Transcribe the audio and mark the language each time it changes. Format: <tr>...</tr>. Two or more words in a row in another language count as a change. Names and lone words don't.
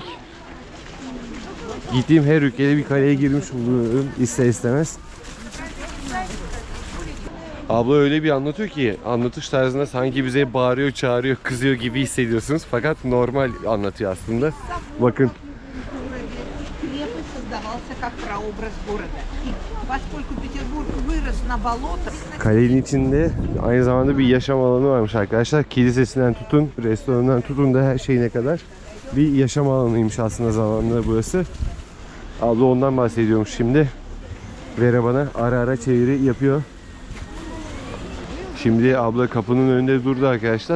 <tr>Gittiğim her ülkede bir kaleye girmiş bulunuyorum ister istemez. Abla öyle bir anlatıyor ki anlatış tarzında sanki bize bağırıyor, çağırıyor, kızıyor gibi hissediyorsunuz. Fakat normal anlatıyor aslında. Bakın.</tr> <ru>Крепость создавался как прообраз города. И поскольку Петербург вырос на болотах,</ru> <tr>Kalenin içinde aynı zamanda bir yaşam alanı varmış arkadaşlar. Kilisesinden tutun, restoranından tutun da her şeyine kadar bir yaşam alanıymış aslında zamanında burası. Abla ondan bahsediyormuş şimdi. Vera bana ara ara çeviri yapıyor. Şimdi abla kapının önünde durdu arkadaşlar.</tr>